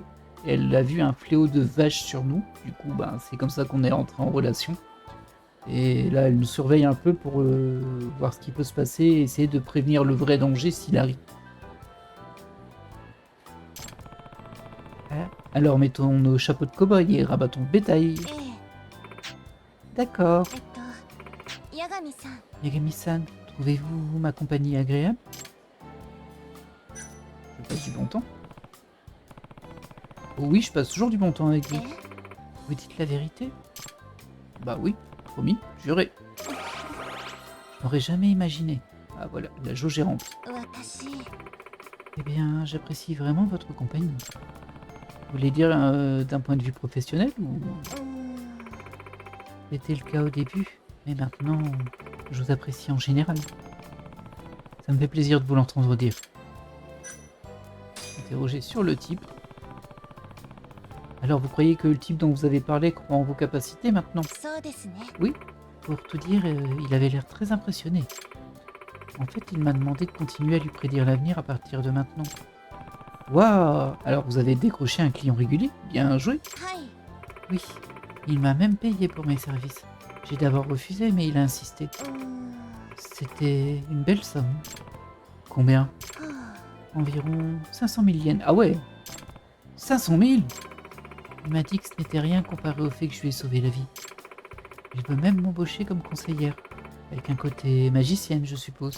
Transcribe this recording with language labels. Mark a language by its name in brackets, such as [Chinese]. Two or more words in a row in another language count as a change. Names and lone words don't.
[French] Et elle a vu un fléau de vache sur nous, du coup ben, c'est comme ça qu'on est entré en relation. Et là elle nous surveille un peu pour voir ce qui peut se passer et essayer de prévenir le vrai danger s'il arrive. Alors mettons nos chapeaux de cow-boy et rabattons le bétail. [Japanese] ええ [French] D'accord. [Japanese] 八神さん [French] Yagami-san, trouvez-vous ma compagnie agréable? Je passe du bon temps. Oh oui, je passe toujours du bon temps avec vous. [Japanese] え [French] Vous dites la vérité? Bah oui, promis, juré. Je n'aurais jamais imaginé. Ah voilà, la jauge est remplie. [Japanese] 私 [French] Eh bien, j'apprécie vraiment votre compagnie. Vous voulez dire d'un point de vue professionnel ou [Japanese] うーん [French] c'était le cas au début, mais maintenant, je vous apprécie en général. Ça me fait plaisir de vous l'entendre dire. Interrogé sur le type. Alors, vous croyez que le type dont vous avez parlé croit en vos capacités maintenant? [Japanese] そうですね [French] Oui, pour tout dire, il avait l'air très impressionné. En fait, il m'a demandé de continuer à lui prédire l'avenir à partir de maintenant. Waouh! Alors, vous avez décroché un client régulier? Bien joué! [Japanese] はい [French] Oui, il m'a même payé pour mes services. J'ai d'abord refusé, mais il a insisté. [Japanese] うーん [French] C'était une belle somme. Combien? [Japanese] は [French] Environ 500 000 yens. Ah ouais! 500 000! Il m'a dit que ce n'était rien comparé au fait que je lui ai sauvé la vie. Il veut même m'embaucher comme conseillère, avec un côté magicienne, je suppose.